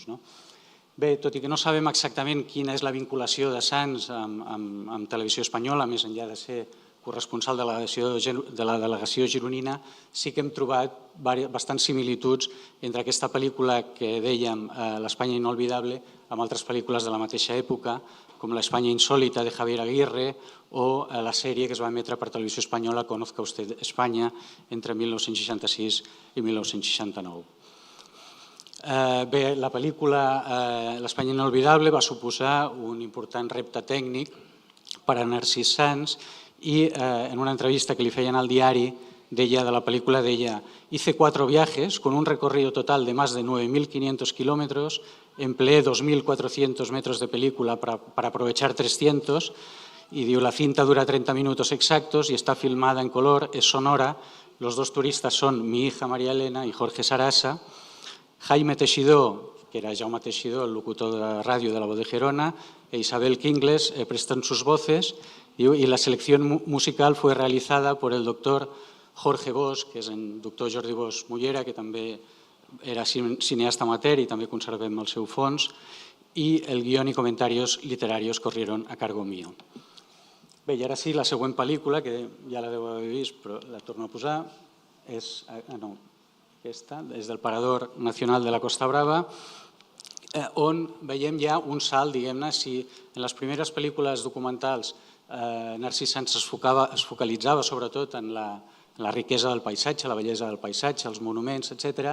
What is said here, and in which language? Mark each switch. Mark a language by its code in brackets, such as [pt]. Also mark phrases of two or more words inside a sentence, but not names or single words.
[ca] Bé, tot i que no sabem exactament quina és la vinculació de Sans amb Televisió Espanyola, més enllà de ser corresponsal de la delegació gironina, sí que hem trobat bastants similituds entre aquesta pel·lícula que dèiem, l'Espanya inolvidable, amb altres pel·lícules de la mateixa època, com l'Espanya insólita de Javier Aguirre o la sèrie que es va emetre per Televisió Espanyola, [es] Conozca usted España, [ca] entre 1966 i 1969. Bé, la pel·lícula l'Espanya inolvidable va suposar un important repte tècnic per a Narcís Sans i en una entrevista que li feien al diari de la película deia: [es] hice 4 viajes con un recorrido total de más de 9.500 kilómetros, empleé 2.400 metros de película para aprovechar 300 y la cinta dura 30 minutos exactos y está filmada en color, es sonora. Los dos turistas son mi hija María Elena y Jorge Sarasa. Jaime Teixidó, que era Jaume Teixidó, el locutor de radio de la Voz de Gerona, e Isabel Kingles prestan sus voces y la selección musical fue realizada por el doctor Jorge Bosch, [ca] que és el doctor Jordi Bosch Mullera, que també era cineasta amateur i també conservem el seu fons, i el guion i comentaris literaris [es] corrieron a cargo mío. [ca] Bé, i ara sí, la següent pel·lícula, que ja la deu haver vist, però la torno a posar, és aquesta, és del Parador Nacional de la Costa Brava, on veiem ja un salt, diguem-ne, si en les primeres pel·lícules documentals Narcís Sans es focalitzava sobretot en la riquesa del paisatge, la bellesa del paisatge, els monuments, etc.